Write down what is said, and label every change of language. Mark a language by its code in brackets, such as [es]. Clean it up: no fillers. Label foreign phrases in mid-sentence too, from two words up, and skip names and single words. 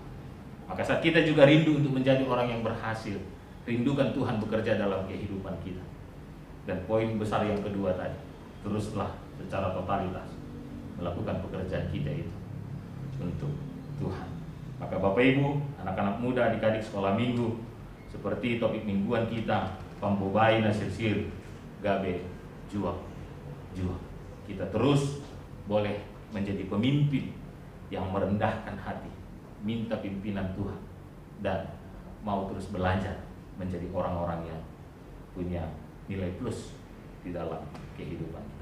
[id] Maka saat kita juga rindu untuk menjadi orang yang berhasil, rindukan Tuhan bekerja dalam kehidupan kita. Dan poin besar yang kedua tadi, teruslah secara totalitas melakukan pekerjaan kita itu untuk Tuhan. Maka Bapak Ibu, anak-anak muda, adik-adik sekolah minggu, seperti topik mingguan kita, [bts] pambobai nasir gabe juang. [id] Kita terus boleh menjadi pemimpin yang merendahkan hati, minta pimpinan Tuhan, dan mau terus belajar menjadi orang-orang yang punya nilai plus di dalam kehidupan kita.